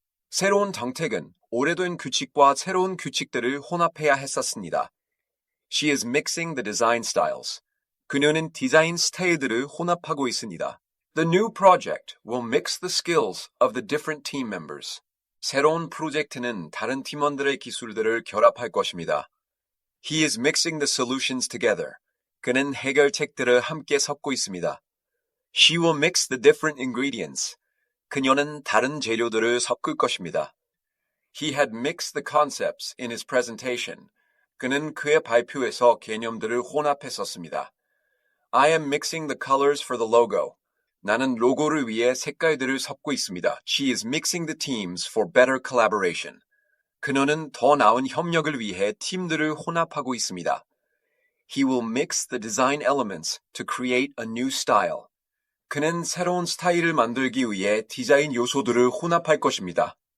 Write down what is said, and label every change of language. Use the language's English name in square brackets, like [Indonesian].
[Korean] 새로운 정책은 오래된 규칙과 새로운 규칙들을 혼합해야 했었습니다. [English] She is mixing the design styles. [Korean] 그녀는 디자인 스타일들을 혼합하고 있습니다. [English] The new project will mix the skills of the different team members. [Korean] 새로운 프로젝트는 다른 팀원들의 기술들을 결합할 것입니다. [English] He is mixing the solutions together. [Korean] 그는 해결책들을 함께 섞고 있습니다. [English] She will mix the different ingredients. [Korean] 그녀는 다른 재료들을 섞을 것입니다. [English] He had mixed the concepts in his presentation. [Korean] 그는 그의 발표에서 개념들을 혼합했었습니다. [English] I am mixing the colors for the logo. [Korean] 나는 로고를 위해 색깔들을 섞고 있습니다. [English] She is mixing the teams for better collaboration. [Korean] 그녀는 더 나은 협력을 위해 팀들을 혼합하고 있습니다. [English] He will mix the design elements to create a new style. [Korean] 그는 새로운 스타일을 만들기 위해 디자인 요소들을 혼합할 것입니다.